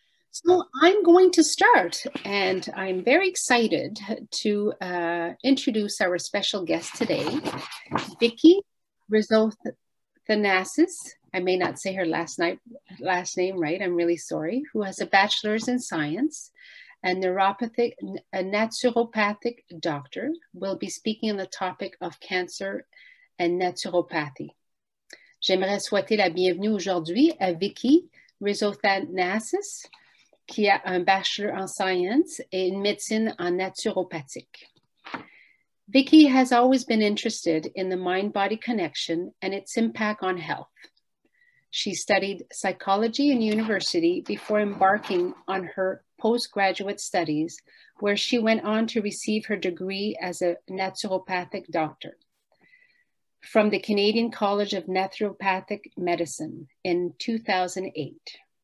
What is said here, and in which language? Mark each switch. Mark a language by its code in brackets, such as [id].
[en] So I'm going to start, and I'm very excited to introduce our special guest today, Vicky Rizothanassis. I may not say her last name right, I'm really sorry, who has a bachelor's in science. A naturopathic doctor, will be speaking on the topic of cancer and naturopathy. [fr] J'aimerais souhaiter la bienvenue aujourd'hui à Vicky Rizothanassis, qui a un bachelor en science et une médecine en naturopathique. [en] Vicky has always been interested in the mind-body connection and its impact on health. She studied psychology in university before embarking on her postgraduate studies, where she went on to receive her degree as a naturopathic doctor from the Canadian College of Naturopathic Medicine in 2008.